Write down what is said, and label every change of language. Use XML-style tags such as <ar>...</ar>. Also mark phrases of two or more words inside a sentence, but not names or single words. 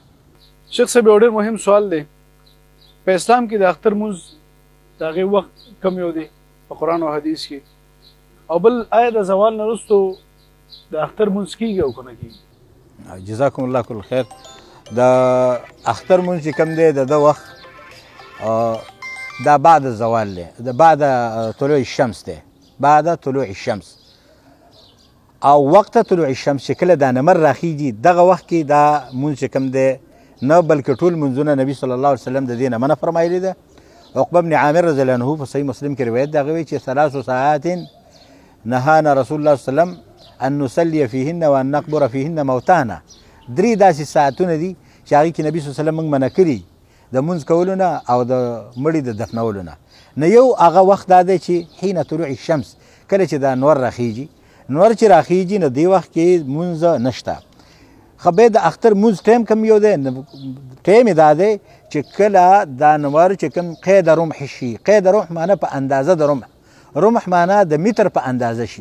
<ps>شیخ صاحب یو ډېر مهم سوال دی، په اسلام کې د اختر مونځ د هغې وخت کم یو دی په قرآن او حدیث کې، او بل آیا د زوال نه وروستو د اختر مونځ کېږي او که نه کېږي؟</ps> <ar>جزاکم الله کل خیر.</ar> <ps>د اختر مونځ چې کوم دی د ده وخت دا</ps> <ar>بعد الزوال</ar> <ps>دی، د</ps> <ar>بعد طلوع الشمس</ar> <ps>دی،</ps> <ar>بعد طلوع الشمس.</ar> <ps>او</ps> <ar>وقت طلوع الشمس</ar> <ps>چې کله دا نمر راخیږي دغه وخت کې دا مونځ چې کوم دی نه بلکې ټول مونځونه نبي</ps> <ar>صلی الله علیه وسلم</ar> <ps>د دې نه منع فرمایلي ده. عقبه بن عامر</ps> <ar>رضی الله عنه</ar> <ps>په صحیح مسلم کې روایت دی، هغه وایي چې 3 ساعات</ps> <ar>نهانا رسول الله صلی الله علیه وسلم ان نصلي فيهن وان نقبر فيهن موتانا.</ar> <ps>3 داسې ساعتونه دي چې هغې کې نبي</ps> <ar>صلی الله علیه وسلم</ar> <ps>موږ منع کړي د مونځ کولو نه او د مړي د دفنولو نه. نه یو هغه وخت دا دی چې</ps> <ar>حین طلوع الشمس،</ar> <ps>کله چې دا نور راخیږي، نور چې راخیږي نو دې وخت کې مونځ نشته. خو بیا د اختر مونځ ټایم کم یو دی، ټایم یې دا دی چې کله دا نور چې کوم</ps> <ar>قید رمح</ar> <ps>شي،</ps> <ar>قید رمح</ar> <ps>معنی په اندازه د رمح، رمح معنی د متر په اندازه شي.</ps>